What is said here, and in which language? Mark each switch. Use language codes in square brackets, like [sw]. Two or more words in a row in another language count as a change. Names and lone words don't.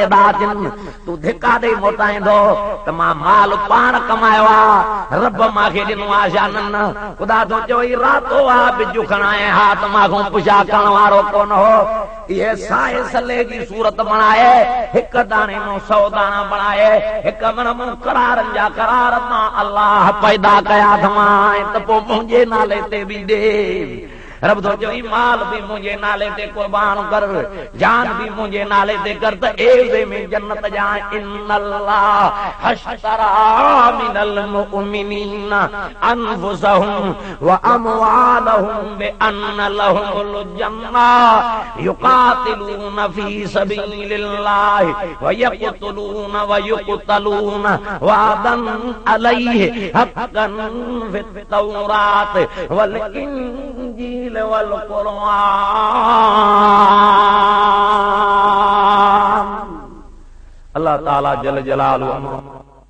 [sd] था अचनि तूं धिका ॾेई मोटाईंदो त मां माल पाण कमायो आ रब मूंखे ॾिनो आहे छा न ख़ुदा थो चए रातो आ बिजू खणाए हा त मां पुछा करण वारो कोन हो इहे साए सले जी सूरत बनाए हिक दाणे में 100 दाना बनाए हिक मन में करारन जा करार मां अल्लाह पैदा कया थमा त पोइ मुंहिंजे नाले ते बि दे रब तो चई माल भी मुझे नाले ते कुर्बान कर जान भी मुझे नाले ते कर त एवे में जन्नत जाए [ar] إن الله اشترى من المؤمنين أنفسهم وأموالهم بأن لهم الجنة يقاتلون في سبيل الله ويقتلون ويقتلون وعدا عليه حقا في التوراة والإنجيل والقرآن الله تعالى جل جلاله